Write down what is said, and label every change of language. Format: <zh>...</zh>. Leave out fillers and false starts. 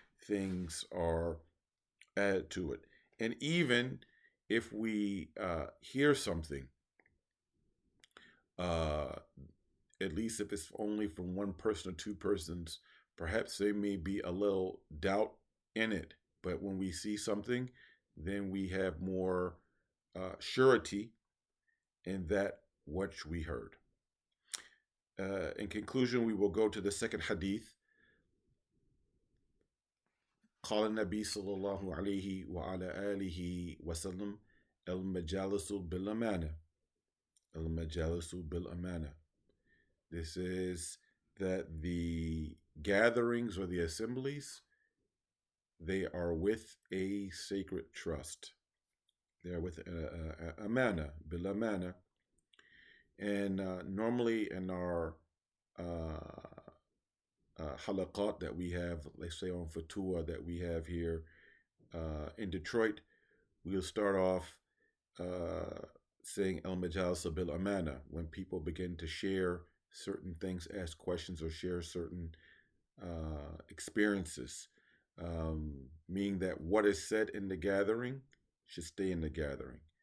<en>Things are added to it, and even if we hear something, at least if it's only from one person or 2 persons, perhaps there may be a little doubt in it. But when we see something, then we have more surety in that which we heard. In conclusion, we will go to the second hadith.</en> <ar>قال النبي صلى الله عليه وعلى آله وسلم المجالس بالأمانة. المجالس بالأمانة.</ar> <en>This is that the gatherings or the assemblies, they are with a sacred trust. They are with amana, bil amana. And normally in our halaqat that we have, let's say on Fatua that we have here in Detroit, we'll start off saying</en> <ar>al majalsa bil amana,</ar> <en>when people begin to share certain things, ask questions, or share certain experiences, meaning that what is said in the gathering should stay in the gathering.</en>